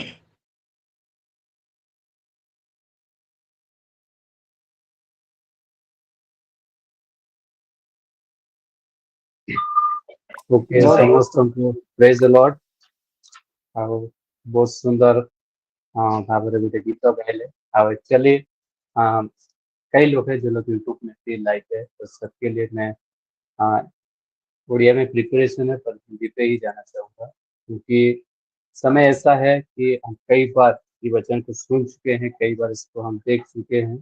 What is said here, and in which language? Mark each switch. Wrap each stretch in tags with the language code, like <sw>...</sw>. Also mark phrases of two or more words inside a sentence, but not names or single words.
<or>ओके, ସମସ୍ତଙ୍କୁ</or> <en>praise the Lord.</en> <or>ଆଉ ବହୁତ ସୁନ୍ଦର ଭାବରେ ଗୋଟେ ଗୀତ ଗାଇଲେ।</or> <hi>ଆଉ एक्चुअली कई लोग हैं जो लोग यूट्यूब में भी लाइव है, तो सबके लिए मैं उड़िया में प्रिपरेशन है पर हिंदी पे ही जाना चाहूँगा, क्योंकि समय ऐसा है कि हम कई बार ये वचन को सुन चुके हैं, कई बार इसको हम देख चुके हैं।</hi>